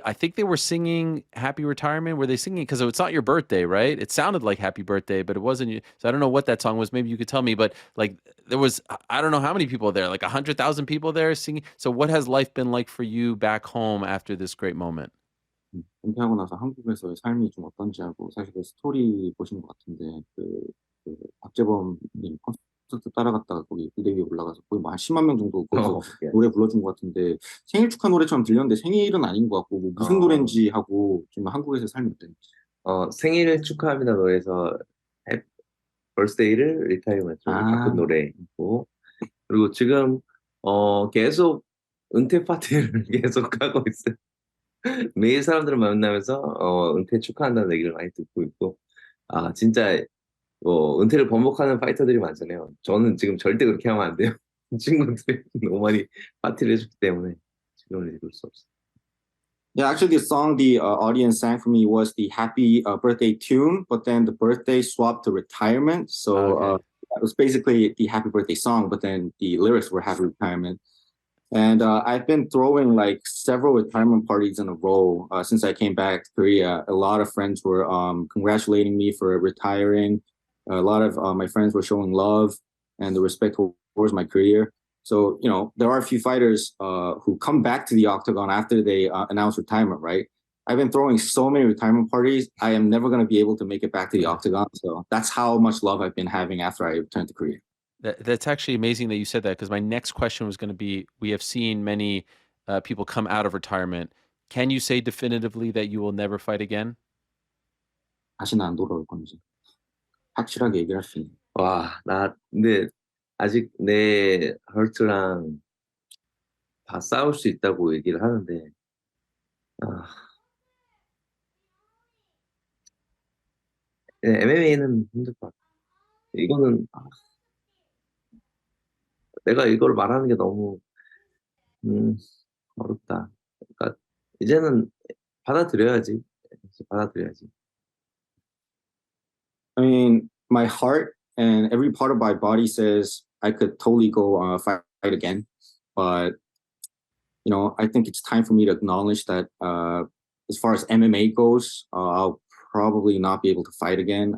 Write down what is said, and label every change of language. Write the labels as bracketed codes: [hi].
[en] I think they were singing "Happy Retirement." Were they singing because it's not your birthday, right? It sounded like "Happy Birthday," but it wasn't. So I don't know what that song was. Maybe you could tell me. But like there was, I don't know how many people there, like 100,000 people there singing. So what has life been like for you back home after this great moment? [ko] 은퇴하고 나서 한국에서의 삶이 좀 어떤지 하고 사실 그 스토리 보신 것 같은데 박재범님 콘서트 따라갔다가 거기 무대 위에 올라가서 거의 뭐 한 10만 명 정도 거기서 예. 노래 불러준 것 같은데 생일 축하 노래처럼 들렸는데 생일은 아닌 것 같고 뭐 무슨 노래인지 하고 좀 한국에서 삶이 어땠는지. 생일 축하합니다 노래에서 벌스데이를 리타이어먼트로 바꾼 노래이고, 그리고 지금 계속 은퇴 파티를 계속 하고 있어요. 매일 사람들을 만나면서 은퇴 축하한다는 얘기를 많이 듣고 있고, 진짜 은퇴를 번복하는 파이터들이 많잖아요. 저는 지금 절대 그렇게 하면 안 돼요. 친구들이 너무 많이 파티를 해줬기 때문에 지금은 이룰 수 없어요. [en] Yeah, actually, the song the audience sang for me was the happy birthday tune, but then the birthday swapped to retirement. So it was basically the happy birthday song, but then the lyrics were happy retirement. And I've been throwing like several retirement parties in a row since I came back to Korea. A lot of friends were congratulating me for retiring. A lot of my friends were showing love and the respect towards my career. So, there are a few fighters who come back to the octagon after they announce retirement, right? I've been throwing so many retirement parties. I am never going to be able to make it back to the octagon. So that's how much love I've been having after I returned to Korea. That's actually amazing that you said that because my next question was going to be, we have seen many people come out of retirement. Can you say definitively that you will never fight again? [ko] 다시는 안 돌아올 건지 확실하게 얘기할 수 있는. 근데 아직 내 헐트랑 다 싸울 수 있다고 얘기를 하는데, MMA는 힘들 것 같아. 이거는 내가 이걸 말하는 게 너무 어렵다. 그러니까 이제는 받아들여야지. 받아들여야지. [en] I mean, my heart and every part of my body says I could totally go fight again, but I think it's time for me to acknowledge that as far as MMA goes, I'll probably not be able to fight again.